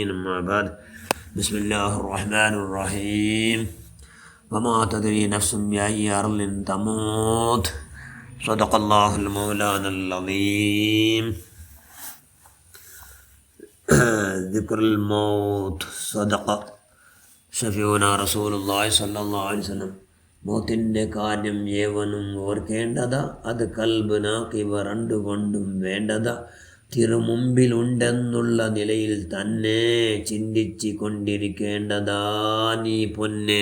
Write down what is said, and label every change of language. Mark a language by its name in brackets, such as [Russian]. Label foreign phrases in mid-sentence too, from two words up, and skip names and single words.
[Arabic] أما بعد، بسم الله الرحمن الرحيم. وما تدري نفس بأي أرض تموت. صدق الله المولانا العظيم. ذكر الموت صدقة. شفيعنا رسول الله صلى الله عليه وسلم. [Malayalam] മൗത്തിൻ്റെ കാര്യം ഏവനും ഓർക്കേണ്ടതാ, അത് കൽബ് നാഖിബ രണ്ടുകൊണ്ടും വേണ്ടതാ. തിരുമുമ്പിലുണ്ടെന്നുള്ള നിലയിൽ തന്നെ ചിന്തിച്ച് കൊണ്ടിരിക്കേണ്ടതാ നീ പൊന്നെ.